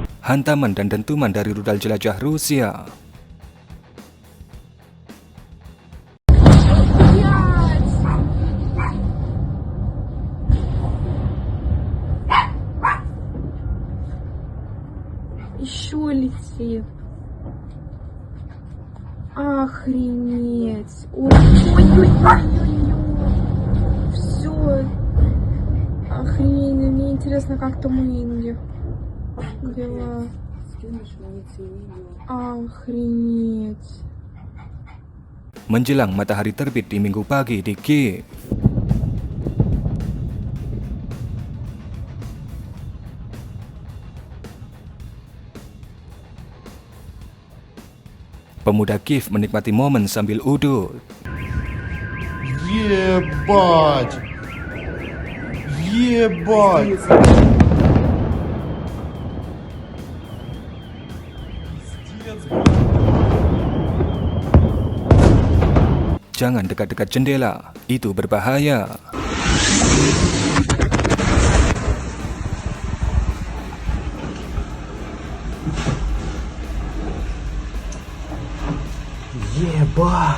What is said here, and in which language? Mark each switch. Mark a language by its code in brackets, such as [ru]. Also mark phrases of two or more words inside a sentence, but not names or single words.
[id] hantaman dan dentuman dari rudal jelajah Rusia. [ru] Еще летит. Охренеть. Ой-ой-ой-ой-ой. Все. Охренеть. Мне интересно, как там у Инги дела. Охренеть. [id] Menjelang matahari terbit di Minggu pagi di Kiev, pemuda Kiev menikmati momen sambil udut. [ru] Ебать! Ебать! [id] Jangan dekat-dekat jendela, itu berbahaya. [ru] Ебать!